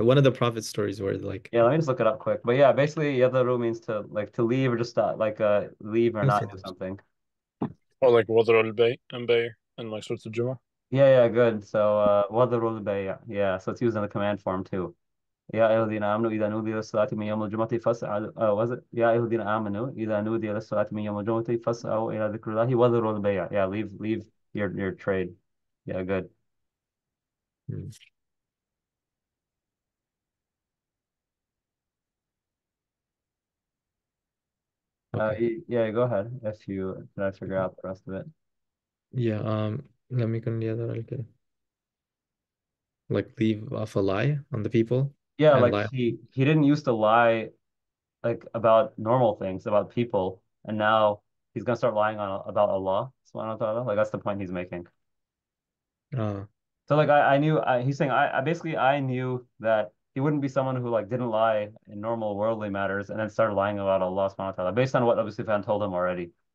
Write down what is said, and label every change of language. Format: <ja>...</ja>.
<en>One of the prophet stories where like, yeah, let me just look it up quick. But yeah, basically yadharu means to leave or just stop, like leave or not do something. Or like</en> <ar>وضع البيع</ar> <en>and Bay and like sorts of Juma. Yeah, good. So wadharul bay'. Yeah, so it's used in the command form too.</en> <ar>يا أيها الذين آمنوا إذا نودي للصلاة من يوم الجمعة فاسعوا</ar> <en>was it</en> <ar>يا أيها الذين آمنوا إذا نودي للصلاة من يوم الجمعة فاسعوا إلى ذكر الله وذروا البيع.</ar> <en>Yeah, leave your trade. Yeah, good. hmm, okay. Yeah, go ahead if you try to figure out the rest of it.</en> <ar>Yeah, لم يكن ليذر الكذب.</ar> <en>Like leave off a lie on the people Yeah, and like lie. he didn't used to lie like about normal things, about people, and now he's gonna start lying on about Allah subhanahu wa ta'ala. Like that's the point he's making. Uh, So like I knew he's saying I basically I knew that he wouldn't be someone who like didn't lie in normal worldly matters and then started lying about Allah subhanahu wa ta'ala based on what Abu Sufyan told him already.</en>